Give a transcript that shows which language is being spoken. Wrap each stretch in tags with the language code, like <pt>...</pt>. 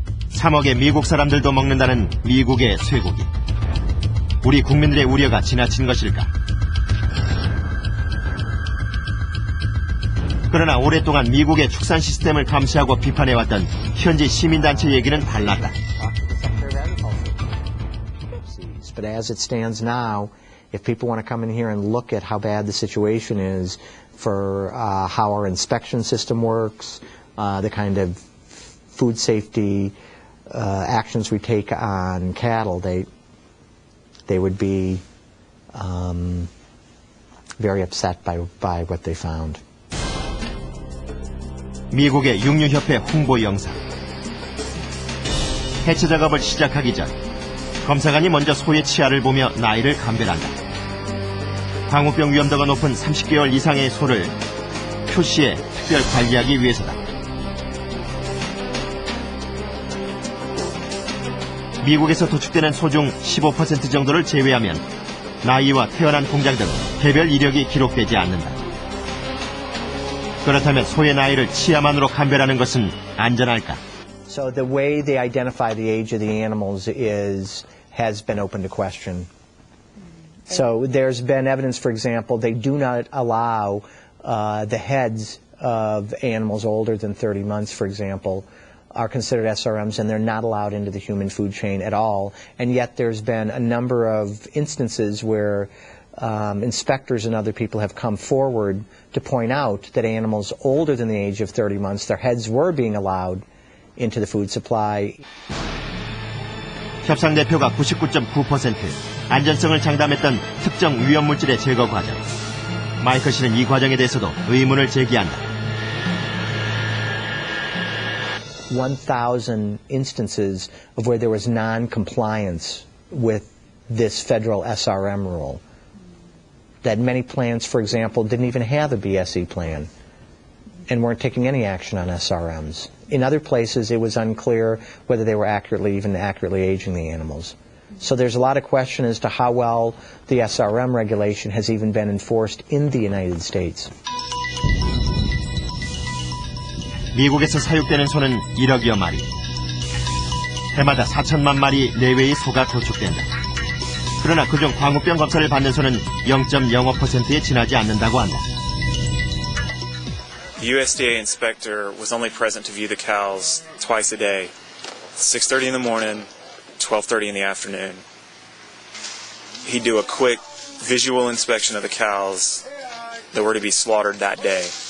<ko>3억의 미국 사람들도 먹는다는 미국의 쇠고기. 우리 국민들의 우려가 지나친 것일까? 그러나 오랫동안 미국의 축산 시스템을 감시하고 비판해왔던 현지 시민단체 얘기는 달랐다.</ko> <en>But as it stands now, if people want to come in here and look at how bad the situation is for how our inspection system works, the kind of food safety actions we take on cattle, they would be very upset by what they found.</en> <ko>미국의 육류협회 홍보 영상. 해체 작업을 시작하기 전 검사관이 먼저 소의 치아를 보며 나이를 감별한다. 광우병 위험도가 높은 30개월 이상의 소를 표시에 특별 관리하기 위해서다. 미국에서 도축되는 소 중 15% 정도를 제외하면 나이와 태어난 공장 등 개별 이력이 기록되지 않는다. 그렇다면 소의 나이를 치아만으로 감별하는 것은 안전할까?</ko> <en>So the way they identify the age of the animals has been open to question. So there's been evidence, for example, they do not allow the heads of animals older than 30 months, for example, are considered SRMs, and they're not allowed into the human food chain at all. And yet there's been a number of instances where inspectors and other people have come forward to point out that animals older than the age of 30 months, their heads were being allowed into the food supply.</en> <ko>협상 대표가 99.9% 안전성을 장담했던 특정 위험물질의 제거 과정. 마이클 씨는 이 과정에 대해서도 의문을 제기한다.</ko> <en>1,000 instances of where there was non-compliance with this federal SRM rule. That many plants, for example, didn't even have a BSE plan and weren't taking any action on SRMs. In other places, it was unclear whether they were even accurately aging the animals. So there's a lot of question as to how well the SRM regulation has even been enforced in the United States.</en> <ko>미국에서 사육되는 소는 1억여 마리. 해마다 4천만 마리 내외의 소가 도축된다. 그러나 그중 광우병 검사를 받는 소는 0.05%에 지나지 않는다고 한다.</ko> <en>The USDA inspector was only present to view the cows twice a day, 6:30 in the morning, 12:30 in the afternoon. He'd do a quick visual inspection of the cows that were to be slaughtered that day.</en>